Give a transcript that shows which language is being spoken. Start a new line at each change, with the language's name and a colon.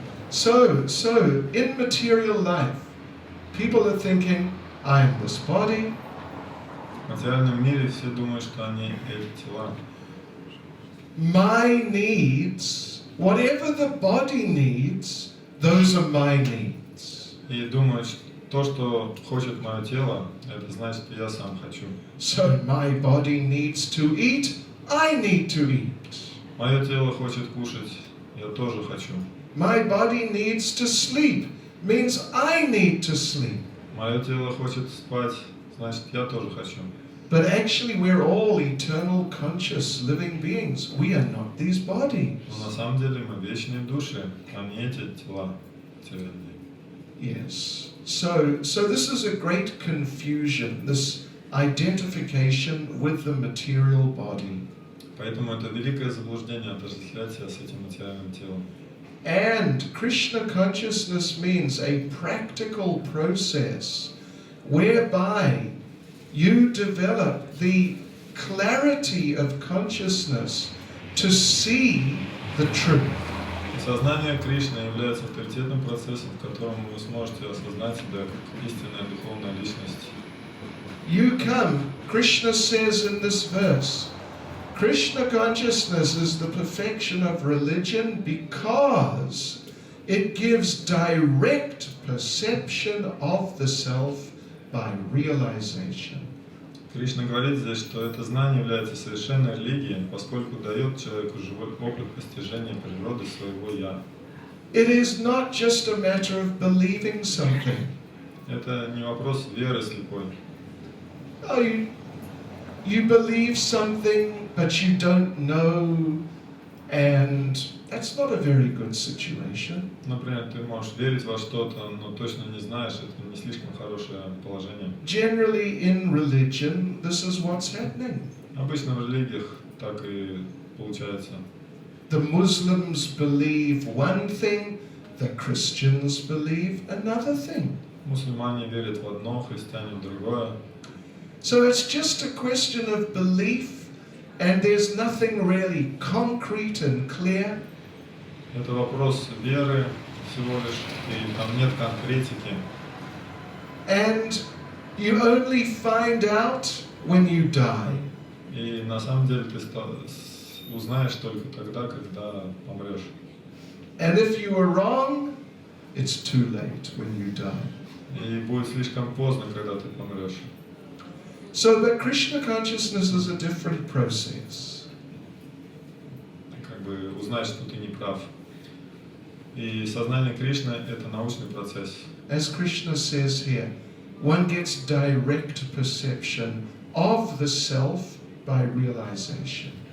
English: So, in material life, people are thinking, I am this body.
Russian: В материальном мире все думают, что они эти тела.
English: My needs, whatever the body needs, those are my needs.
Russian: И думают, что то, что хочет мое тело, это значит, я сам хочу.
English: So my body needs to eat, I need to eat.
Russian: Мое тело хочет кушать, я тоже хочу.
English: My body needs to sleep, means I need to sleep.
Russian: Мое тело хочет спать, значит, я тоже хочу.
English: But actually we're all eternal, conscious, living beings. We are not these bodies.
Russian: Но на самом деле мы вечные души, а не эти тела материальные.
English: Yes. So this is a great confusion, this identification with the material body.
Russian: Поэтому это великое заблуждение отождествлять себя с этим материальным телом.
English: And Krishna consciousness means a practical process whereby you develop the clarity of consciousness to see the truth.
Russian: Сознание Кришны является авторитетным процессом, в котором вы сможете осознать себя как истинная духовная личность.
English: You come, Krishna says in this verse, Krishna consciousness is the perfection of religion because it gives direct perception of the self by realization.
Russian: Кришна говорит здесь, что это знание является совершенной религией, поскольку дает человеку живой опыт постижения природы своего «я».
English: It is not just a matter of believing something.
Russian: Это не вопрос веры слепой.
English: Oh, you believe something, but you don't know, and that's not a very good situation.
Russian: Например, ты можешь верить во что-то, но точно не знаешь, это не слишком хорошее положение.
English: Generally in religion, this is what's happening.
Russian: Обычно в религиях так и получается.
English: The Muslims believe one thing, the Christians believe another thing.
Russian: Мусульмане верят в одно, христиане в другое.
English: So it's just a question of belief, and there's nothing really concrete and clear.
Russian: Это вопрос веры всего лишь, и там нет конкретики.
English: And you only find out when you die.
Russian: И на самом деле ты узнаешь только тогда, когда помрешь.
English: And if you are wrong, it's too late when you die.
Russian: И будет слишком поздно, когда ты помрешь.
English: So, but Krishna consciousness is a different process.
Russian: Как бы узнаешь, что ты не прав. И сознание Кришны – это научный процесс.
English: As Krishna says here, one gets direct perception of the self by realization.